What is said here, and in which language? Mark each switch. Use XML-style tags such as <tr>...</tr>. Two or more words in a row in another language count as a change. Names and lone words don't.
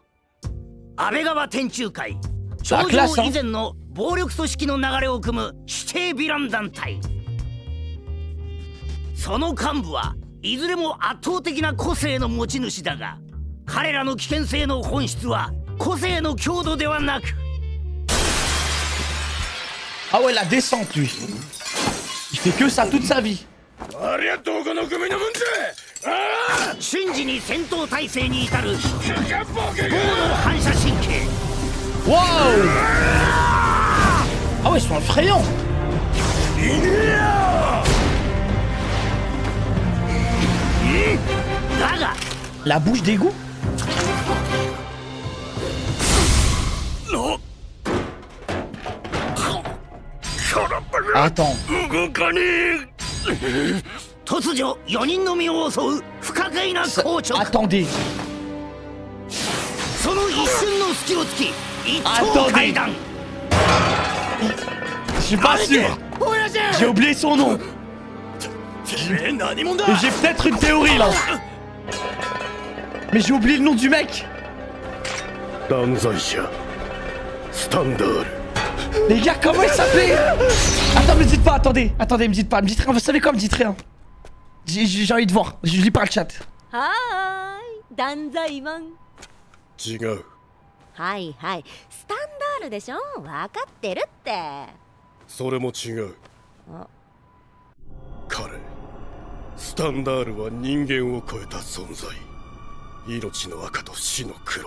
<ja>安倍川天中会、頂上以前の暴力組織の流れを組む指定ヴィラン団体。その幹部はいずれも圧倒的な個性の持ち主だが、彼らの危険性の本質は個性の強度ではなく。</ja> <fr>Ah ouais, la descente, lui. Il fait que ça toute sa vie.</fr> <ja>瞬時に戦闘態勢に至る高度反射神経。</ja> <fr>Wow! Ah ouais, ils sont effrayants. La bouche d'égout? Attends.</fr> <ja>突如4人の身を襲う不可解な硬直。</ja> <fr>Attendez.</fr> <ja>その一瞬の隙を突き一刀階段。</ja> <fr>Je suis pas sûr. J'ai oublié son nom. J'ai peut-être une théorie là. Mais j'ai oublié le nom du mec. Les gars, comment il s'appelait? Attends, me dites pas, attendez, me dites pas, me dites rien, vous savez quoi, me dites rien. J'ai envie de voir, je lis pas le chat. Hi, Danzaiman.</fr> <ja>違う。はいはい、スタンダールでしょ、分かってるって。それも違う。彼、スタンダールは人間を超えた存在。命の赤と死の黒。</ja>